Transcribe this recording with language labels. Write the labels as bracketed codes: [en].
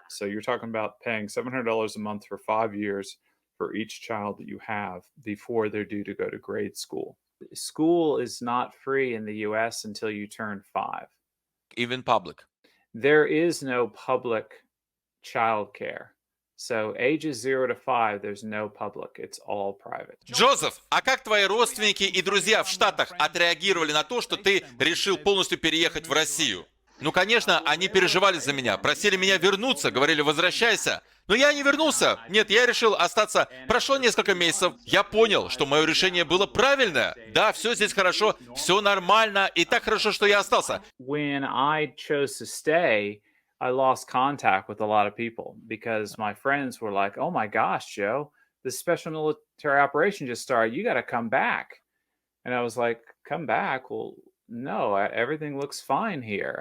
[en] So you're talking about paying $700 a month for 5 years for each child that you have before they're due to go to grade school. School is not free in the US until you turn 5. Even public? There is no public childcare. So ages 0 to 5, there's no public. It's all private. [ru] Джозеф, а как твои родственники и друзья в Штатах отреагировали на то, что ты решил полностью переехать в Россию? Ну, конечно, они переживали за меня, просили меня вернуться, говорили, возвращайся. Но я не вернулся. Нет, я решил остаться. Прошло несколько месяцев. Я понял, что мое решение было правильное. Да, все здесь хорошо, все нормально, и так хорошо, что я остался. [en] When I chose to stay, I lost contact with a lot of people because my friends were like, oh my gosh, Joe, this special military operation just started. You got to come back. And I was like, come back? Well, no, everything looks fine here.